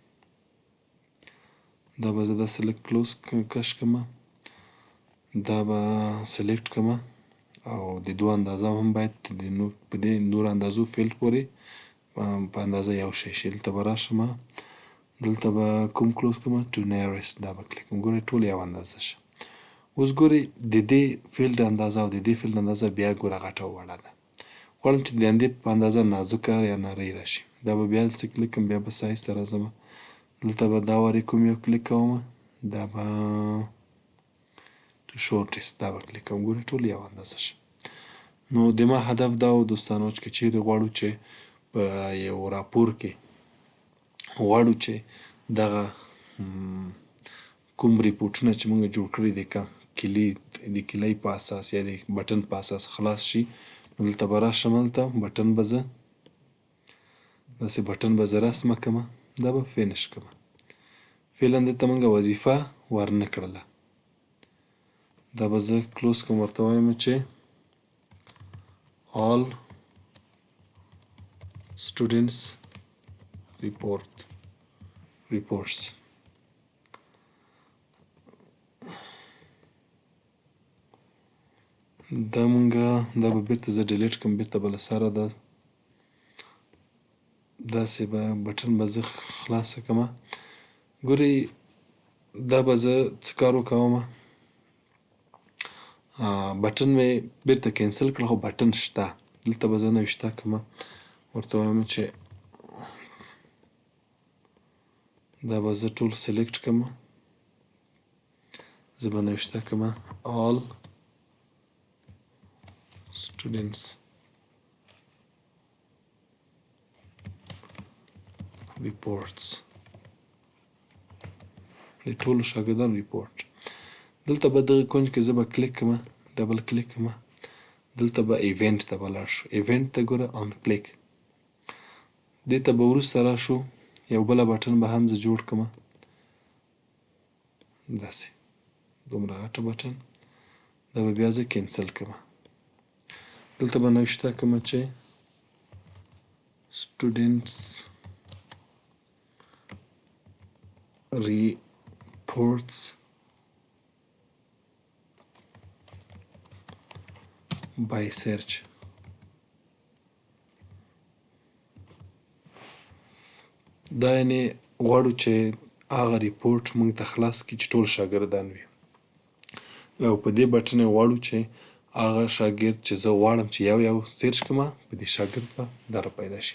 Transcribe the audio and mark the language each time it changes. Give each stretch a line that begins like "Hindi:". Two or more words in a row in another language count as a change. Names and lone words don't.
Pashto: دا به زه داسې لږ کلوز کش کړمه، دا به سلیکټ کړمه او د دوه اندازه هم باید په دې نورو اندازو فیلډ پورې په اندازه یو شی شي. دلته به راشمه، دلته به کوم کلوز کړمه
English: to nearest
Pashto: دا به کلیک کړم. ګورئ ټول یو اندازه شه. اوس ګورئ د دې فیلډ اندازه او د دې فیلډ اندازه بیا ګوره غټه او وړه ده. غواړم چې د همدې په اندازه نازکه یا نرۍ راشي. دا به بیا دلته کلیک کړم، بیا به سایز ته راځمه، دلته به دا وارې کوم یو کلیک کومه، دا به
English: to shortest
Pashto: دا به کلیک کوم. ګورئ ټول یو اندازه شه. نو د ما هدف دا و دوستانو چې که چیرې غواړو چې په یو راپور کې غواړو چې دغه کوم ریپورټونه چې موږ جوړ کړي دي که د کلۍ په اساس یا د بټن په اساس خلاص شي، نو دلته به راشم، هلته بټن به زه داسې بټن به زه رسمه کړمه، دا به فینش کړمه. فعلا دلته موږ وظیفه ورنه کړله. دا به زه کلوز کړم، ورته وایم چې
English: all students reports
Pashto: دا مونږه دا به بیرته زه ډیلیټ کړم، بیرته به له سره ده داسې به بټن به زه خلاصه کړمه. ګورئ دا به زه څه کار وکومه، بټن مې بیرته کینسل کړ خو بټن شته. دلته به زه نوشته کړمه، ورته وایم چې دا به زه ټول سلیکټ کړمه، زه به نوشته کړمه
English: all students reports
Pashto: د ټولو شاګردانو ریپورټ. دلته به دغه کونج کې زه به کلیک کړمه،
English: double click
Pashto: کړمه، دلته به ایونټ ته به لاړ شو. ایونټ ته ګوره
English: on click,
Pashto: دې ته به وروسته راشو، یو بله بټن به هم زه جوړ کړمه، داسې دومره غټه بټن. دا به بیا زه کینسل کړمه. دلته به نوشته کړمه چې
English: students reports by search.
Pashto: دا یعنې غواړو چې هغه ریپورټ موږ ته خلاص کړي چې ټول شاګردان وي، او په دې بټن یې غواړو چې هغه شاګرد چې زه غواړم چې یو سرچ کړمه په دې شاګرد به دا را پیدا شي.